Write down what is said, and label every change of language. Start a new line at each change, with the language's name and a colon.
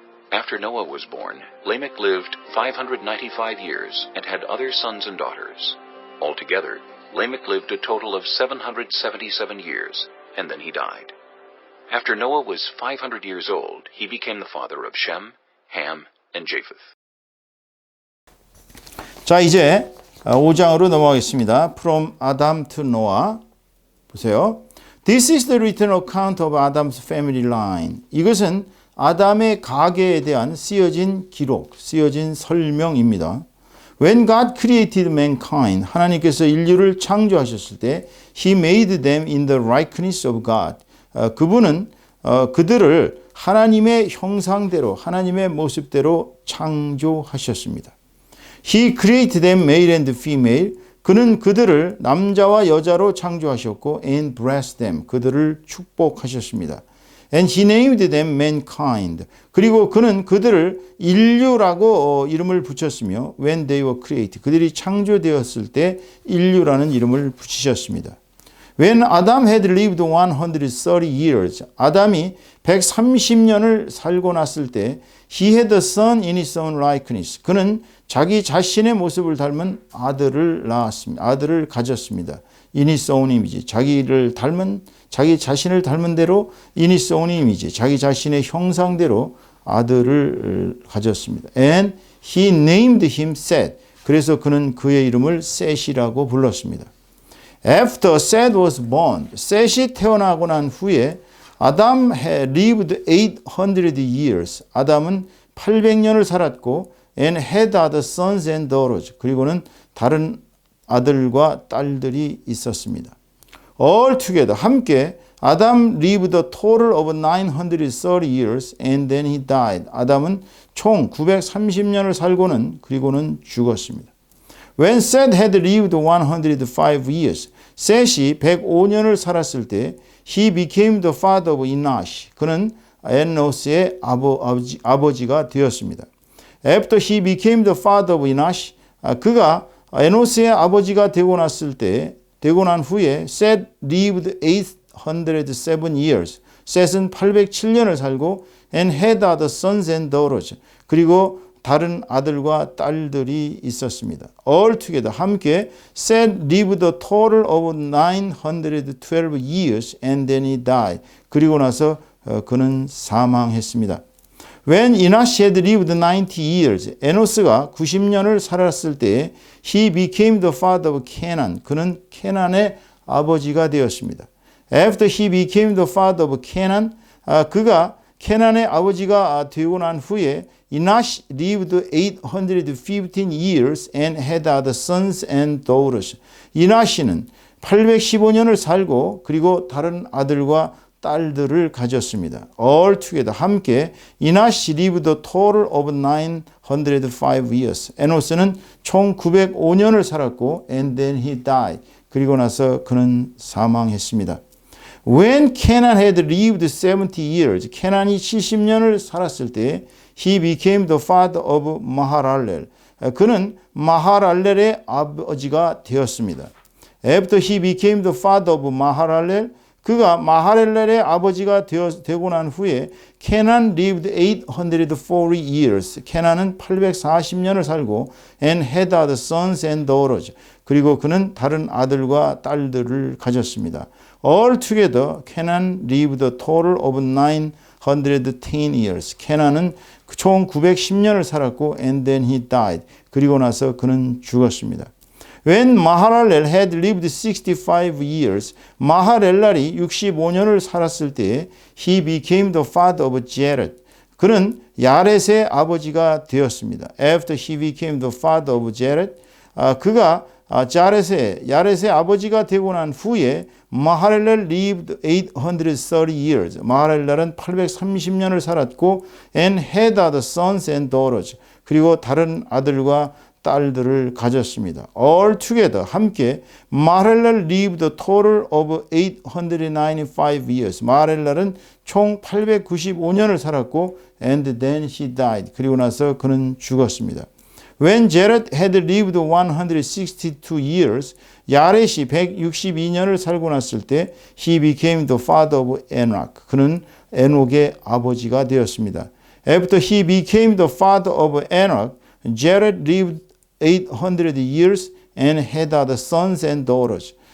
English: After Noah was born, Lamech lived 595 years, and had other sons and daughters. Altogether, Lamech lived a total of 777 years, and then he died. After Noah was 500 years old, he became the father of Shem, Ham, and Japheth.
Korean: 자, 이제 5장으로 넘어가겠습니다.
English: From Adam to Noah.
Korean: 보세요.
English: This is the written account of Adam's family line.
Korean: 이것은 아담의 가계에 대한 쓰여진 기록, 쓰여진 설명입니다.
English: When God created mankind,
Korean: 하나님께서 인류를 창조하셨을 때
English: He made them in the likeness of God.
Korean: 그분은 그들을 하나님의 형상대로, 하나님의 모습대로 창조하셨습니다.
English: He created them male and female.
Korean: 그는 그들을 남자와 여자로 창조하셨고
English: and blessed them.
Korean: 그들을 축복하셨습니다.
English: And he named them mankind.
Korean: 그리고 그는 그들을 인류라고 이름을 붙였으며
English: when they were created.
Korean: 그들이 창조되었을 때 인류라는 이름을 붙이셨습니다.
English: When Adam had lived 130 years.
Korean: 아담이 130년을 살고 났을 때
English: he had a son in his own likeness.
Korean: 그는 자기 자신의 모습을 닮은 아들을 낳았습니다. 아들을 가졌습니다.
English: In his own image.
Korean: 자기 자신을 닮은 대로
English: in his own image.
Korean: 자기 자신의 형상대로 아들을 가졌습니다.
English: And he named him Seth.
Korean: 그래서 그는 그의 이름을 셋이라고 불렀습니다.
English: After Seth was born,
Korean: 셋이 태어나고 난 후에
English: Adam had lived 800 years.
Korean: 아담은 800년을 살았고
English: and had other sons and daughters.
Korean: 그리고는 다른 아들과 딸들이 있었습니다.
English: All together,
Korean: 함께
English: Adam lived a total of 930 years and then he died.
Korean: 아담은 총 930년을 살고는 그리고는 죽었습니다.
English: When Seth had lived 105 years,
Korean: 셋이 105년을 살았을 때
English: he became the father of Enosh.
Korean: 그는 에노스의 아버지가 되었습니다.
English: After he became the father of Enosh,
Korean: 그가 에노스의 아버지가 되고 난 후에
English: Seth lived 807 years.
Korean: 셋은 807년을 살고
English: and had other sons and daughters.
Korean: 그리고 다른 아들과 딸들이 있었습니다.
English: All together
Korean: 함께
English: Seth lived a total of 912 years and then he died.
Korean: 그리고 나서 그는 사망했습니다.
English: When Enosh had lived 90 years,
Korean: 에노스가 90년을 살았을 때
English: he became the father of Canaan.
Korean: 그는 케난의 아버지가 되었습니다.
English: After he became the father of Canaan,
Korean: 그가 케난의 아버지가 되고 난 후에
English: Enosh lived 815 years and had other sons and daughters.
Korean: 이나시는 815년을 살고 그리고 다른 아들과 딸들을 가졌습니다.
English: All together
Korean: 함께
English: Enosh lived a total of 905 years.
Korean: 에노스는 총 905년을 살았고
English: and then he died.
Korean: 그리고 나서 그는 사망했습니다.
English: When Canaan had lived 70 years,
Korean: 케난이 70년을 살았을 때
English: he became the father of 마하랄렐.
Korean: 그는 마하랄렐의 아버지가 되었습니다.
English: After he became the father of 마하랄렐,
Korean: 그가 마하랄렐의 아버지가 되고 난 후에
English: 케난 lived 840 years.
Korean: 케난은 840년을 살고
English: and had other sons and daughters.
Korean: 그리고 그는 다른 아들과 딸들을 가졌습니다.
English: All together, Canaan lived a total of 910 years.
Korean: 케난은 총 910년을 살았고
English: and then he died.
Korean: 그리고 나서 그는 죽었습니다.
English: When Mahalalel had lived 65 years,
Korean: 마하렐랄이 65년을 살았을 때
English: he became the father of Jared.
Korean: 그는 야렛의 아버지가 되었습니다.
English: After he became the father of Jared,
Korean: 그가 야렛의 아버지가 되고 난 후에
English: 마하렐렐 lived 830 years.
Korean: 마하렐렐은 830년을 살았고
English: and had other sons and daughters.
Korean: 그리고 다른 아들과 딸들을 가졌습니다.
English: All together
Korean: 함께
English: 마하렐렐 lived a total of 895 years.
Korean: 마하렐렐은 총 895년을 살았고
English: and then he died.
Korean: 그리고 나서 그는 죽었습니다.
English: When Jared had lived 162 years,
Korean: 야렛이 162년을 살고 났을 때
English: he became the father of Enoch.
Korean: 그는 에녹의 아버지가 되었습니다.
English: After he became the father of Enoch, Jared lived 800 years and had other sons and daughters.